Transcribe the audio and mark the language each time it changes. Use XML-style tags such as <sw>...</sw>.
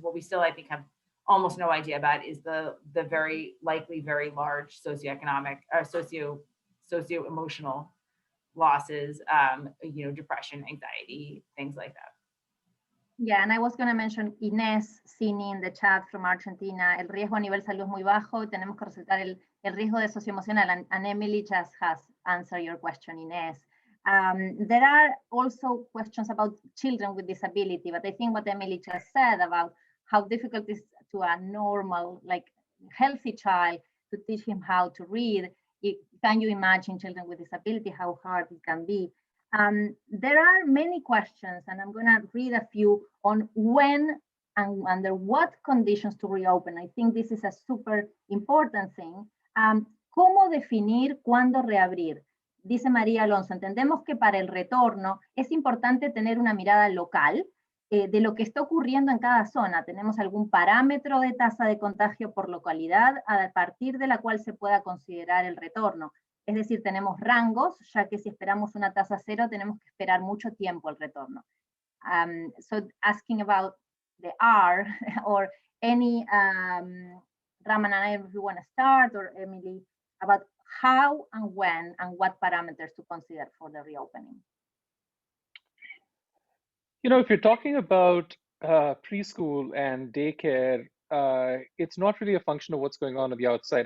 <en>What we still, I think, have almost no idea about is the very likely very large socioeconomic or socio-emotional losses, you know, depression, anxiety, things like that. Yeah, and I was going to mention Inés Cini in the chat from Argentina.</en> <es>El riesgo a nivel salud es muy bajo. Tenemos que resaltar el riesgo de socioemocional.</es> <en>And Emily just has answered your question, Inés. There are also questions about children with disability, but I think what Emily just said about how difficult it is to a normal, like healthy child to teach him how to read. Can you imagine children with disability, how hard it can be? There are many questions, and I'm going to read a few on when and under what conditions to reopen. I think this is a super important thing.</en> <es>¿Cómo definir cuándo reabrir? Dice María Alonso, entendemos que para el retorno es importante tener una mirada local de lo que está ocurriendo en cada zona. ¿Tenemos algún parámetro de tasa de contagio por localidad a partir de la cual se pueda considerar el retorno? Es decir, tenemos rangos, ya que si esperamos una tasa 0, tenemos que esperar mucho tiempo el retorno.</es> <en>So asking about the R or any, Ramanan, if you want to start, or Emily, about how and when and what parameters to consider for the reopening. You know, if you're talking about preschool and daycare, it's not really a function of what's going on the outside.</en>